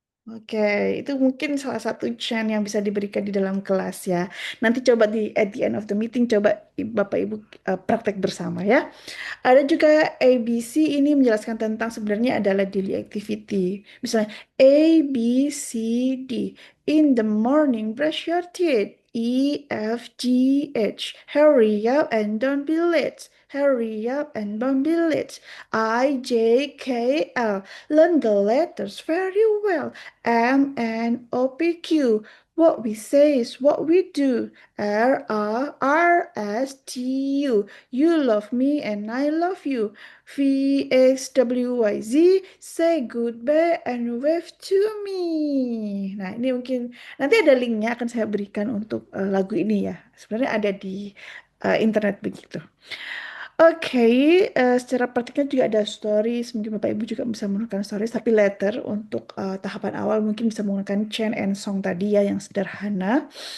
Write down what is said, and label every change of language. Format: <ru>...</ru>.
<id>Oke, itu mungkin salah satu chant yang bisa diberikan di dalam kelas ya. Nanti coba di</id> <en>at the end of the meeting</en> <id>coba Bapak Ibu praktek bersama ya. Ada juga ABC ini menjelaskan tentang sebenarnya adalah daily activity. Misalnya A, B, C, D.</id> <en>In the morning, brush your teeth. E, F, G, H. Hurry up and don't be late. Hurry up and don't be late. I, J, K, L. Learn the letters very well. M, N, O, P, Q. What we say is what we do. R, R, S, T, U. You love me and I love you. V, X, W, Y, Z. Say goodbye and wave to me.</en> <id>Nah, ini mungkin nanti ada linknya akan saya berikan untuk lagu ini ya. Sebenarnya ada di internet begitu. Oke, secara praktiknya juga ada stories. Mungkin Bapak Ibu juga bisa menggunakan stories, tapi later untuk tahapan awal mungkin bisa menggunakan chant and song tadi ya yang sederhana.</id>